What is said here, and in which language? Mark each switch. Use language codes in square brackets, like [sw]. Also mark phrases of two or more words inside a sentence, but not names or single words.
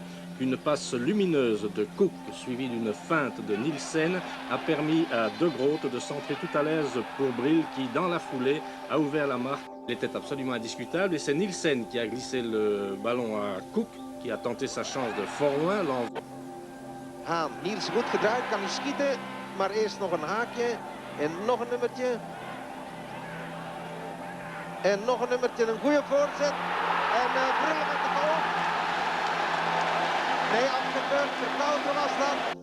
[fr] Une passe lumineuse de Cook suivie d'une feinte de Nielsen a permis à De Groot de centrer tout à l'aise pour Bril qui, dans la foulée, a ouvert la marque. Il était absolument indiscutable et c'est Nielsen qui a glissé le ballon à Cook qui a tenté sa chance de fort loin. [nl] Hahn, Niels goed gedraaid, kan hij schieten, maar eerst nog een haakje en nog een nummertje. En nog een nummertje, een goede voorzet. En Bril met de goal. Nee, afgekeurd, Verkouteren was dat.